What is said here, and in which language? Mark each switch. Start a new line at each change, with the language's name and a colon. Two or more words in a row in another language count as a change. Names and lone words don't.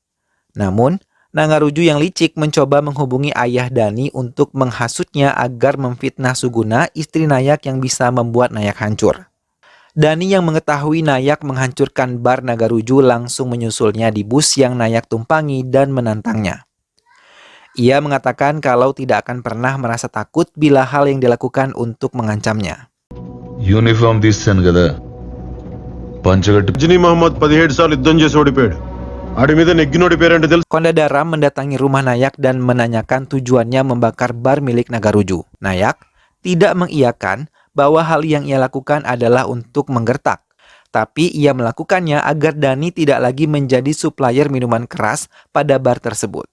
Indonesian: Namun, Nagaruju yang licik mencoba menghubungi ayah Dani untuk menghasutnya agar memfitnah Suguna, istri Nayak yang bisa membuat Nayak hancur. Dani yang mengetahui Nayak menghancurkan bar Nagaruju langsung menyusulnya di bus yang Nayak tumpangi dan menantangnya. Ia mengatakan kalau tidak akan pernah merasa takut bila hal yang dilakukan untuk mengancamnya.
Telugu: Uniform తీస్తాను కదా పంచగట్టి రజనీ మహమ్మద్ 17 సార్లు యుద్ధం చేసి ఓడిపోయాడు. ఆడి మీద నెగ్గి ఓడిపోయారంటే తెలుసు.
Indonesian: Kondadaram mendatangi rumah Nayak dan menanyakan tujuannya membakar bar milik Nagaruju. Nayak tidak mengiyakan bahwa hal yang ia lakukan adalah untuk menggertak. Tapi ia melakukannya agar Dani tidak lagi menjadi supplier minuman keras pada bar tersebut.